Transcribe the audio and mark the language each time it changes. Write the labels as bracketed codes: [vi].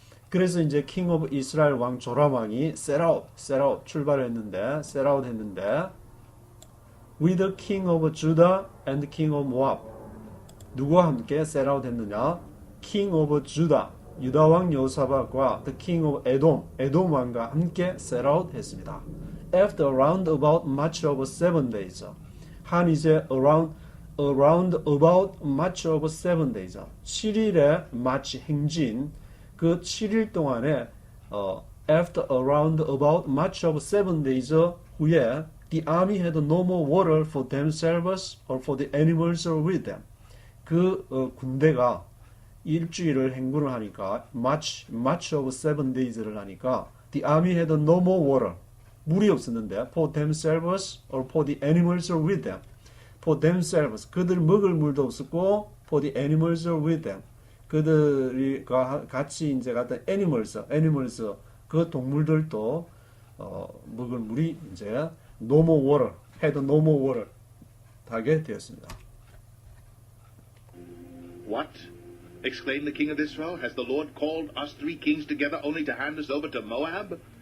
[ko] 그래서 이제 [en] king of Israel [ko] 왕 조람왕이 [en] set out [ko] 출발했는데 [en] set out [ko] 했는데 [en] with the king of Judah and the king of Moab. [ko] 누구와 함께 [en] set out [ko] 했느냐? [en] king of Judah [ko] 유다 왕 여호사밧과 [en] the king of Edom [ko] 에돔 왕과 함께 [en] set out [ko] 했습니다. [en] After a roundabout march of 7 days. [ko] 한 이제 [en] around about march of 7 days. [ko] 7일의 마치 행진 그 7일 동안에 [en] after a roundabout march of 7 days [ko] 후에 [en] the army had no more water for themselves or for the animals with them. [ko] 그 군대가 일주일을 행군을 하니까 [en] march of 7 days [ko] 를 하니까 [en] the army had no more water. [ko] 물이 없었는데 [en] for themselves or for the animals with them. for themselves [ko] 그들 먹을 물도 없었고 [en] for the animals with them. [ko] 그들이 같이 이제 갔던 animals 그 동물들도 먹을 물이 이제 [en] no more water, had no more water [ko] 하게 되었습니다. [en] What? Exclaimed the king of Israel. Has the Lord called us 3 kings together only to hand us over to Moab?